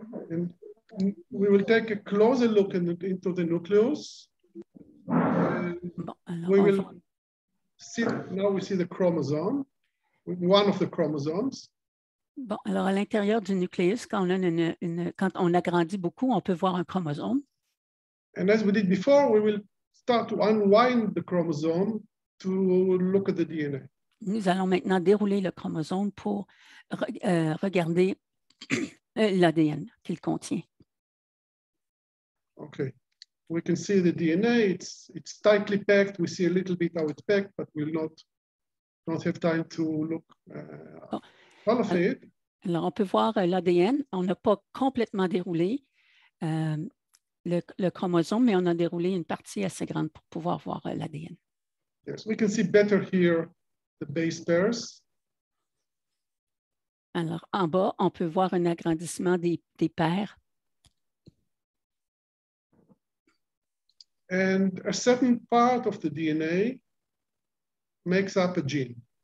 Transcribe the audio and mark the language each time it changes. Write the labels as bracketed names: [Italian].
[English] And we will take a closer look into the nucleus. [French] Bon, alors, [English] We will see, now we see the chromosome, one of the chromosomes. [French] Bon, alors à l'intérieur du nucléus, quand on agrandit beaucoup, on peut voir un chromosome. [English] And as we did before, we will start to unwind the chromosome to look at the DNA. [French] Nous allons maintenant dérouler le chromosome pour regarder l'ADN qu'il contient. [English] Okay, we can see the DNA. It's tightly packed. We see a little bit how it's packed, but we'll not have time to look all of it. [French] Alors, on peut voir l'ADN. On n'a pas complètement déroulé le chromosome, mais on a déroulé une partie assez grande pour pouvoir voir l'ADN. [English] Yes, we can see better here the base pairs. [French] Alors, en bas, on peut voir un agrandissement des paires. [English] And a certain part of the DNA makes up a gene.